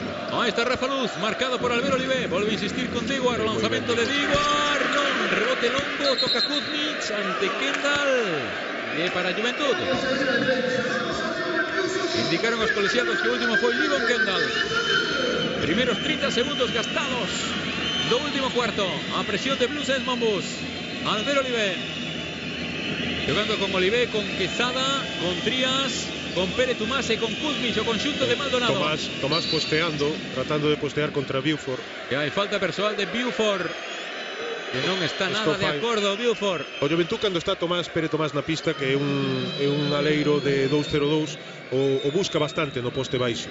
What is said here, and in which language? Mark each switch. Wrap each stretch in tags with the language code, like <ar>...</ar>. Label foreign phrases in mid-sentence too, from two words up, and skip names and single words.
<es>Ahí está</es> <gl>Rafa Luz, marcado por Albert Olive, volve a insistir con Diguar, lanzamento de Diguar, non, rebote longo, toca Kuzmic ante Kendall, para Juventud. Indicaron os colexiados que o último foi Libon Kendall. Primeros 30 segundos gastados do último cuarto. A presión de Blues Monbus. Albert Olive</gl> <es>jugando con</es> <gl>Olive, con Quezada, con Trías, con Pere Tomás e con Kuzmic, o conxunto de Maldonado. Tomás posteando, tratando de postear contra Buford. E hai falta persoal de Buford, que non está nada de acordo Buford. O Juventud cando está Pere Tomás na pista, que é un aleiro de 2-0-2, o busca bastante no poste baixo.</gl>